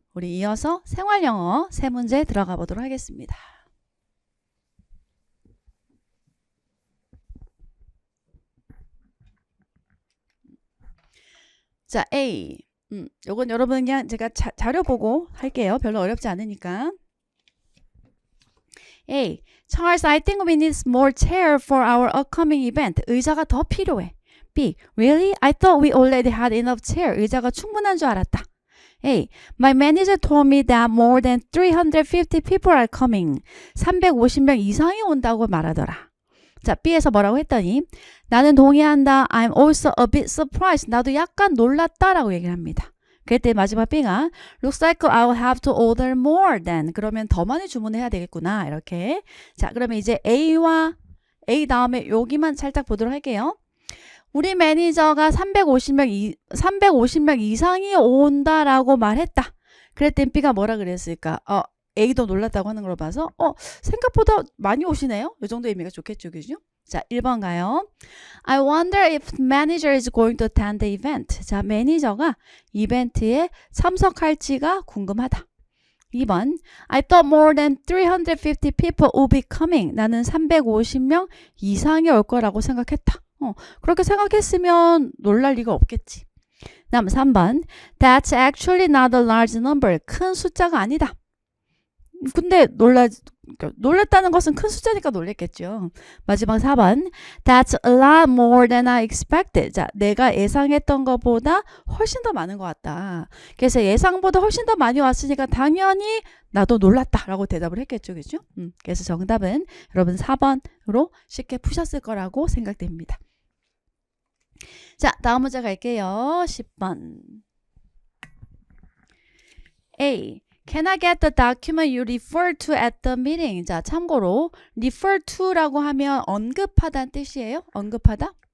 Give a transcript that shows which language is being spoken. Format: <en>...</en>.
<ko>우리 이어서 생활영어 3문제 들어가 보도록 하겠습니다.</ko> <en>자, A.</en> <ko>요건 여러분 그냥 제가 자료 보고 할게요. 별로 어렵지 않으니까.</ko> <en>A. Charles, I think we need more chair for our upcoming event.</en> <ko>의자가 더 필요해. B. Really?</ko> <en>I thought we already had enough chair.</en> <ko>의자가 충분한 줄 알았다.</ko> <en>A. My manager told me that more than 350 people are coming.</en> <ko>350명 이상이 온다고 말하더라. 자, B에서 뭐라고 했더니 나는 동의한다.</ko> <en>I'm also a bit surprised.</en> <ko>나도 약간 놀랐다라고 얘기를 합니다. 그때 마지막 B가</ko> <en>Looks like I'll have to order more then.</en> <ko>그러면 더 많이 주문해야 되겠구나. 이렇게. 자, 그러면 이제 A와 A 다음에 여기만 살짝 보도록 할게요. 우리 매니저가 350명 이상이 온다라고 말했다. 그랬더니 B가 뭐라 그랬을까? A도 놀랐다고 하는 걸 봐서 생각보다 많이 오시네요. 이 정도 의미가 좋겠죠. 그죠? 자, 1번 가요.</ko> <en>I wonder if manager is going to attend the event.</en> <ko>자, 매니저가 이벤트에 참석할지가 궁금하다.</ko> <en>2번 I thought more than 350 people would be coming.</en> <ko>나는 350명 이상이 올 거라고 생각했다. 그렇게 생각했으면 놀랄 리가 없겠지.</ko> <en>다음 3번 That's actually not a large number.</en> <ko>큰 숫자가 아니다. 근데 놀랐다는 것은 큰 숫자니까 놀랬겠죠.</ko> <en>마지막 4번 That's a lot more than I expected.</en> <ko>자, 내가 예상했던 것보다 훨씬 더 많은 것 같다. 그래서 예상보다 훨씬 더 많이 왔으니까 당연히 나도 놀랐다라고 대답을 했겠죠. 그죠? 그래서 정답은 여러분 4번으로 쉽게 푸셨을 거라고 생각됩니다. 자, 다음 문제 갈게요. 10번.</ko> <en>A. Can I get the document you refer to at the meeting?</en> <ko>자, 참고로 refer to라고 하면 언급하다는 뜻이에요. 언급하다.</ko>